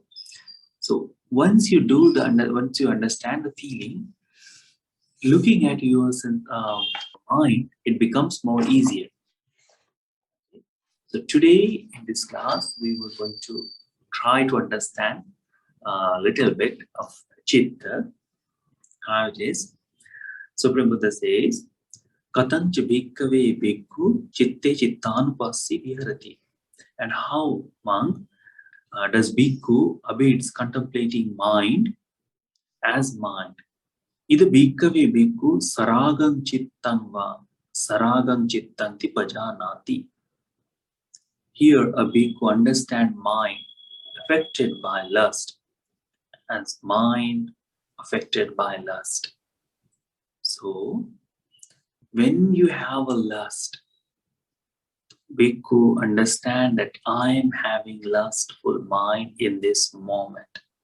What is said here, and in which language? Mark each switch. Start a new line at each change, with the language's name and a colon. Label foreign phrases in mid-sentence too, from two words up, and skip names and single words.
English: So once you once you understand the feeling, looking at your mind, it becomes more easier. So today in this class, we were going to try to understand a little bit of chitta, how it is. Supreme Buddha says,
Pali: Katancha bhikkhave bhikkhu chitte chittanupassi viharati.
English: And how, monk, does bhikkhu abides contemplating mind as mind?
Pali: Ida bhikkhave bhikkhu saragam chittam va saragam chittanti pajanati.
English: Here, a bhikkhu understand mind affected by lust as mind affected by lust. So, when you have a lust, bhikkhu understand that I am having lustful mind in this moment.